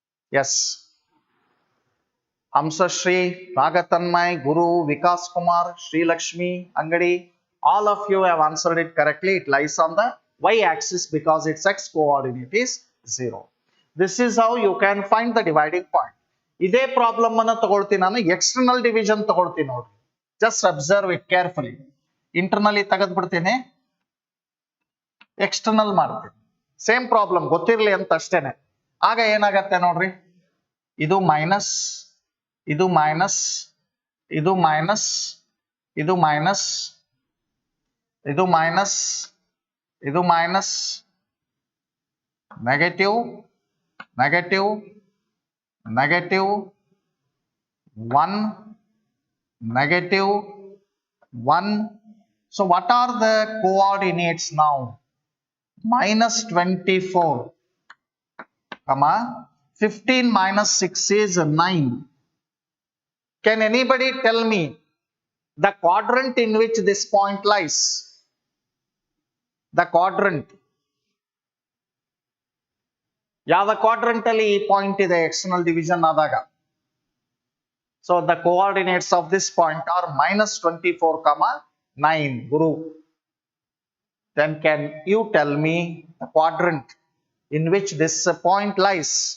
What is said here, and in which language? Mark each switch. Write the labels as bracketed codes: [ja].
[en] Yes, Amsashri, Nagatanmay, Guru, Vikas Kumar, Sri Lakshmi, Angadi, all of you have answered it correctly. It lies on the y-axis because its x coordinate is 0. This is how you can find the dividing point. [kn] ಇದೇ problem ಅನ್ನು ತಗೊಳ್ತೀನಿ ನಾನು, external division ತಗೊಳ್ತೀನಿ ನೋಡ್ರಿ. [en] Just observe it carefully. [kn] Internally ತೆಗೆದ್ಬಿಡ್ತೀನಿ, external ಮಾಡ್ತೀನಿ. Same problem ಗೊತ್ತಿರಲಿ ಅಂತ ಅಷ್ಟೇನೆ. ಆಗ ಏನಾಗತ್ತೆ ನೋಡ್ರಿ, ಇದು ಮೈನಸ್, ಇದು ಮೈನಸ್, ಇದು ಮೈನಸ್, ಇದು ಮೈನಸ್, ಇದು ಮೈನಸ್, ಇದು minus, negative, negative, negative, 1, negative, 1. [en] So what are the coordinates now? Minus 24, comma, 15 minus 6 is 9. Can anybody tell me the quadrant in which this point lies? The quadrant. [kn] ಯಾವ quadrant ಅಲ್ಲಿ ಈ point ಇದೆ external division ಆದಾಗ? [en] So the coordinates of this point are minus 24, 9. Guru, then can you tell me the quadrant in which this point lies?